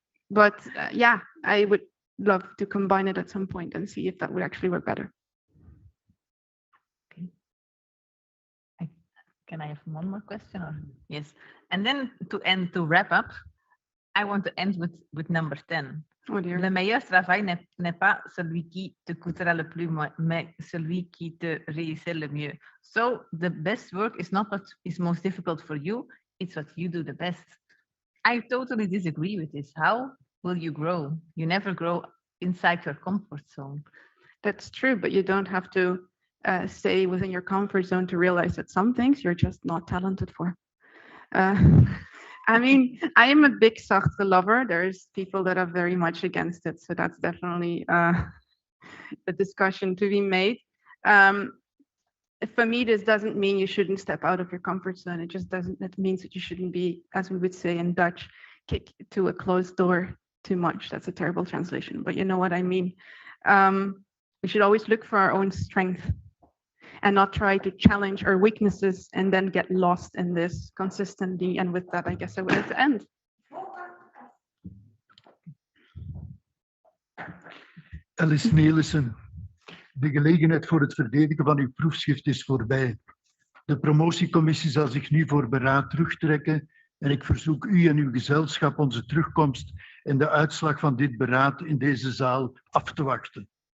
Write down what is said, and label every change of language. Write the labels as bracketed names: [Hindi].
[English] But yeah, I would love to combine it at some point and see if that would actually work better. Okay. Can I have one more question? Or? Yes. And then to wrap up, I want to end with number 10. Oh dear. [French] Le meilleur travail n'est pas celui qui te coûtera le plus, mais celui qui te réussit le mieux. [English] So the best work is not what is most difficult for you, it's what you do the best. I totally disagree with this. How will you grow? You never grow inside your comfort zone. That's true, but you don't have to stay within your comfort zone to realize that some things you're just not talented for. I mean, I am a big Sartre lover. There's people that are very much against it. So that's definitely a discussion to be made. For me, this doesn't mean you shouldn't step out of your comfort zone. It just doesn't, it means that you shouldn't be, as we would say in Dutch, kick to a closed door too much. That's a terrible translation, but you know what I mean. We should always look for our own strength and not try to challenge our weaknesses and then get lost in this consistently. And with that, I guess I would have to end. [Dutch] Ellis Nelissen, de gelegenheid voor het verdedigen van uw proefschrift is voorbij. De promotiecommissie zal zich nu voor beraad terugtrekken en ik verzoek u en uw gezelschap onze terugkomst en de uitslag van dit beraad in deze zaal af te wachten.